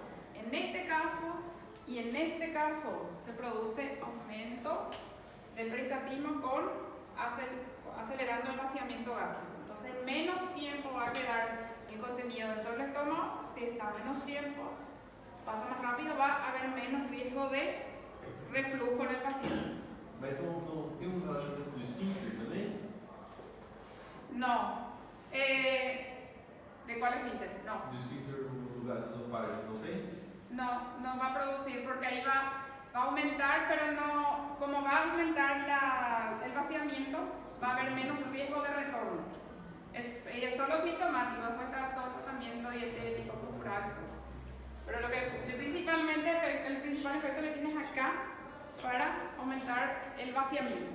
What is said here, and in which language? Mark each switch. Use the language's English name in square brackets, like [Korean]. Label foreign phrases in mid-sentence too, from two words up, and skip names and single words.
[Spanish] En este caso y en este caso se produce aumento del peristaltismo acelerando el vaciamiento gástrico. Entonces menos tiempo va a quedar el contenido dentro del estómago. Si está menos tiempo, pasa más rápido, va a haber menos riesgo de reflujo en el paciente. [Portuguese] Mas não tem relacionamento do esfíncter também? [Spanish] No. ¿De cuál esfínter? No. [Portuguese] Do esfíncter no gastroesofágico não tem? [Spanish] No va a producir porque ahí va a aumentar, pero no, como va a aumentar el vaciamiento, va a haber menos riesgo de retorno. Es solo sintomático, después está todo tratamiento dietético, cultural, todo. Pero lo que principalmente, el principal efecto que tienes acá para aumentar el vaciamiento.